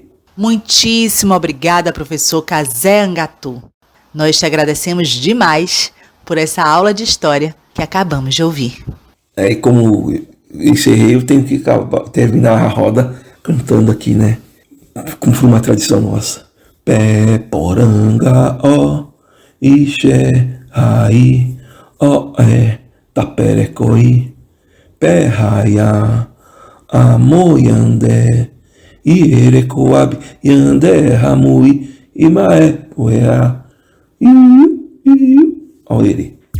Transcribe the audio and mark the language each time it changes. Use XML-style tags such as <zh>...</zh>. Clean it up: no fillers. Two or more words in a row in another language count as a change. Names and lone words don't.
<pt>Muitíssimo obrigada, professor Kazé Angatu. Nós te agradecemos demais por essa aula de história que acabamos de ouvir. Como encerrei, eu tenho que terminar a roda cantando aqui, né? Como foi uma tradição nossa.</pt> <tpw>Pé, poranga, ó, ixé, raí, ó, taperecoi, pé, raia, amoiandé, ierecoab, yandé, ramui, imaé, poeá, Auere.</tpw>